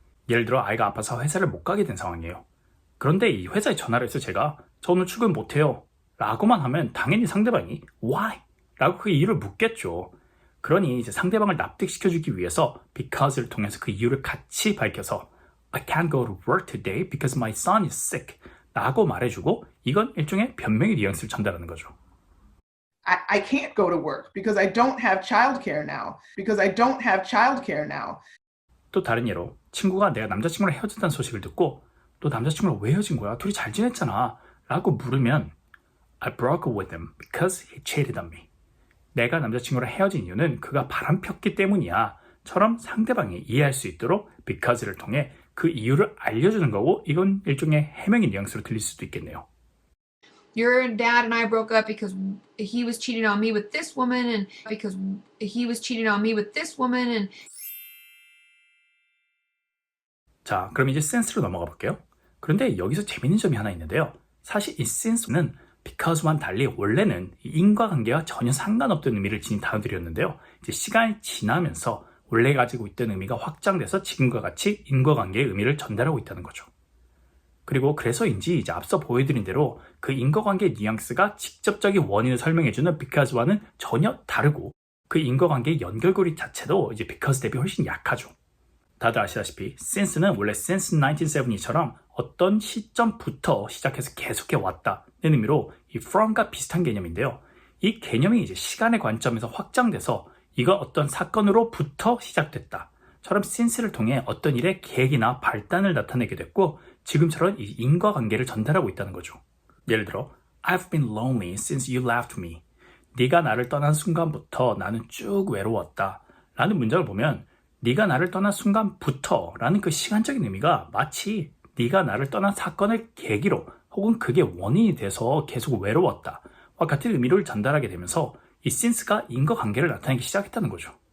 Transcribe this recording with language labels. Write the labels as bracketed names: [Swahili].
[Korean] 예를 들어 아이가 아파서 회사를 못 가게 된 상황이에요. 그런데 이 회사에 전화를 해서 제가 저 오늘 출근 못해요 라고만 하면 당연히 상대방이 why? 라고 그 이유를 묻겠죠. 그러니 이제 상대방을 납득시켜주기 위해서 because를 통해서 그 이유를 같이 밝혀서 [English] I can't go to work today because my son is sick [Korean] 라고 말해주고 이건 일종의 변명의 뉘앙스를 전달하는 거죠. [English] I can't go to work because I don't have childcare now. Because I don't have childcare now. [Korean] 또 다른 예로 친구가 내가 남자친구랑 헤어졌다는 소식을 듣고 너 남자친구랑 왜 헤어진 거야? 둘이 잘 지냈잖아 라고 물으면 [English] I broke up with him because he cheated on me. [Korean] 내가 남자친구랑 헤어진 이유는 그가 바람폈기 때문이야 처럼 상대방이 이해할 수 있도록 because를 통해 그 이유를 알려주는 거고 이건 일종의 해명의 뉘앙스로 들릴 수도 있겠네요. [English] your dad and I broke up because he was cheating on me with this woman and because he was cheating on me with this woman and [Korean] 자, 그럼 이제 since로 넘어가 볼게요. 그런데 여기서 재밌는 점이 하나 있는데요. 사실 이 since는 because와는 달리 원래는 인과관계와 전혀 상관없던 의미를 지닌 단어들이었는데요. 이제 시간이 지나면서 원래 가지고 있던 의미가 확장돼서 지금과 같이 인과관계의 의미를 전달하고 있다는 거죠. 그리고 그래서인지 이제 앞서 보여드린 대로 그 인과관계의 뉘앙스가 직접적인 원인을 설명해주는 because와는 전혀 다르고 그 인과관계의 연결고리 자체도 이제 because 대비 훨씬 약하죠. 다들 아시다시피 since는 원래 since 1970처럼 어떤 시점부터 시작해서 계속해 왔다는 의미로 이 from과 비슷한 개념인데요. 이 개념이 이제 시간의 관점에서 확장돼서 이가 어떤 사건으로부터 시작됐다처럼 since를 통해 어떤 일의 계기나 발단을 나타내게 됐고 지금처럼 이 인과관계를 전달하고 있다는 거죠. 예를 들어 [English] I've been lonely since you left me. [Korean] 네가 나를 떠난 순간부터 나는 쭉 외로웠다 라는 문장을 보면 네가 나를 떠난 순간부터 라는 그 시간적인 의미가 마치 네가 나를 떠난 사건을 계기로 혹은 그게 원인이 돼서 계속 외로웠다 와 같은 의미를 전달하게 되면서 이 since가 인과관계를 나타내기 시작했다는 거죠.